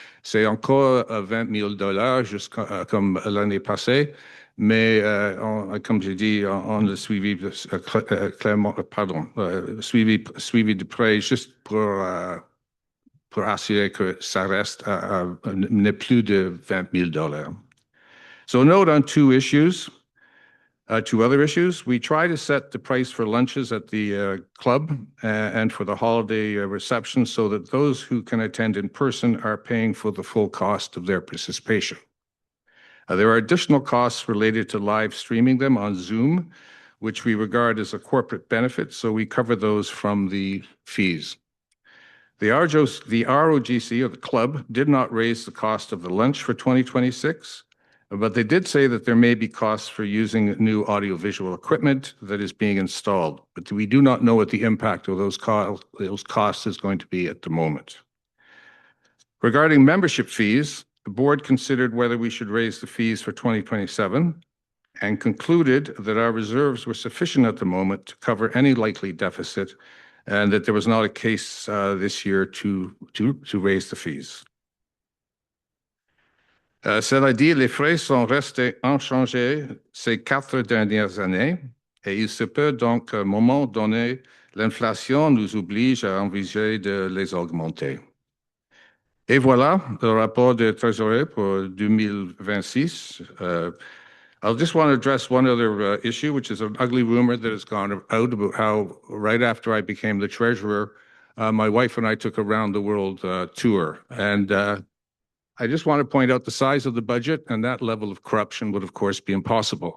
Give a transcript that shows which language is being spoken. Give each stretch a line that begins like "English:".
French: C'est encore $20,000 comme l'année passée, mais comme j'ai dit, on le suivi clairement, suivi de près juste pour assurer que ça reste n'est plus de $20,000.
English: So note on two other issues. We try to set the price for lunches at the club and for the holiday reception so that those who can attend in person are paying for the full cost of their participation. There are additional costs related to live streaming them on Zoom, which we regard as a corporate benefit, so we cover those from the fees. The ROGC, or the club, did not raise the cost of the lunch for 2026, but they did say that there may be costs for using new audiovisual equipment that is being installed, but we do not know what the impact of those costs is going to be at the moment. Regarding membership fees, the board considered whether we should raise the fees for 2027 and concluded that our reserves were sufficient at the moment to cover any likely deficit and that there was not a case this year to raise the fees.
French: Cela dit, les frais sont restés inchangés ces 4 dernières années et il se peut donc à un moment donné, l'inflation nous oblige à envisager de les augmenter. Et voilà le rapport de trésorerie pour 2026.
English: I'll just want to address one other issue, which is an ugly rumor that has gone out about how right after I became the treasurer, my wife and I took a round the world tour. And I just want to point out the size of the budget, and that level of corruption would, of course, be impossible.